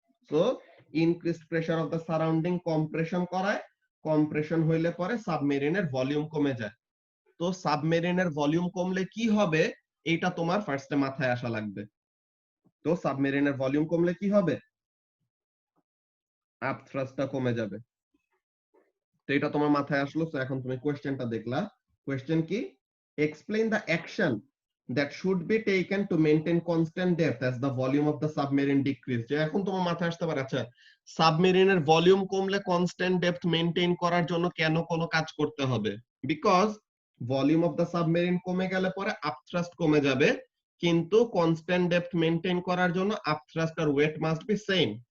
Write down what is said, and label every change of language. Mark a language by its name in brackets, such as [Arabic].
[Bangla] So increased pressure of the surrounding compression করায়, compression হইলে পরে সাবমেরিনের ভলিউম কমে যায়। তো সাবমেরিনের ভলিউম কমলে কি হবে, এইটা তোমার ফার্স্টে মাথায় আসা লাগবে। তো সাবমেরিনের ভলিউম কমলে কি হবে, আপথ্রাস্টটা কমে যাবে। তো এটা তোমার মাথায় আসলো। তো এখন তুমি কোশ্চেনটা দেখলা, কোশ্চেন কি, [English] Explain the action that should be taken to maintain constant depth as the volume of the submarine decrease। [Bangla] যে এখন তোমার মাথায় আসতে পারে, আচ্ছা সাবমেরিনের ভলিউম কমলে কনস্ট্যান্ট ডেপথ মেইনটেইন করার জন্য কেন কোনো কাজ করতে হবে, because volume of the submarine কমে গেলে পরে আপথ্রাস্ট কমে যাবে, কিন্তু কনস্ট্যান্ট ডেপথ মেইনটেইন করার জন্য [English] Upthrust আর weight must be same.